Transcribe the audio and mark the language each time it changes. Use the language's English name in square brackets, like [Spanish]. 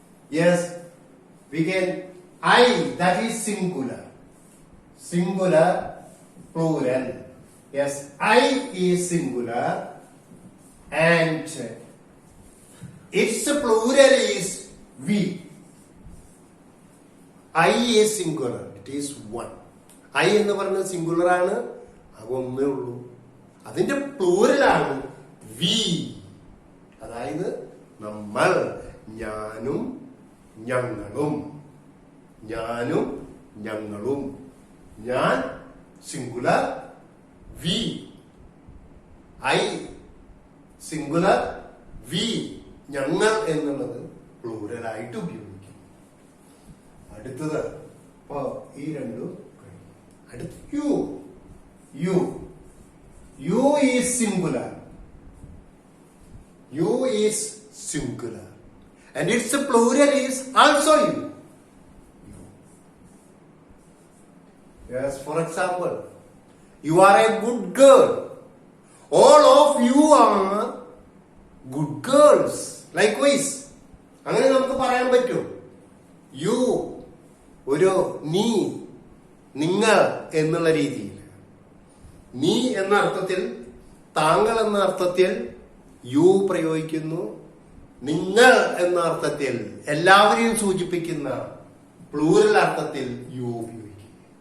[English] Yes, we can I, that is singular. Singular, plural. Yes, I is singular and its plural is we. I is singular, it is one. [Malayalam] I എന്ന് പറയുന്നത് singular ആണ്, അത് ഒന്നേ ഉള്ളൂ. അതിന്റെ plural ആണ് V, അതായത് നമ്മൾ, ഞാനും ഞങ്ങളും. ഞാനും ഞങ്ങളും. ഞാൻ singular, V. [English] I singular, we. [Malayalam] ഞങ്ങൾ എന്നുള്ളത് പ്ലൂറലായിട്ട് ഉപയോഗിക്കും. അടുത്തത് ഇപ്പൊ ഈ രണ്ടും അടുത്ത് U. [English] You you is singular. You is singular and its plural is also you. Yes, for example, you are a good girl. All of you are good girls. [Malayalam] Likewise, അങ്ങനെ നമുക്ക് പറയാൻ പറ്റും. യു ഒരു നീ, നിങ്ങൾ എന്നുള്ള രീതിയിൽ. നീ എന്ന അർത്ഥത്തിൽ, താങ്കൾ എന്ന അർത്ഥത്തിൽ യു പ്രയോഗിക്കുന്നു. നിങ്ങൾ എന്ന അർത്ഥത്തിൽ, എല്ലാവരെയും സൂചിപ്പിക്കുന്ന പ്ലൂറൽ അർത്ഥത്തിൽ യു ഉപയോഗിക്കുന്നു.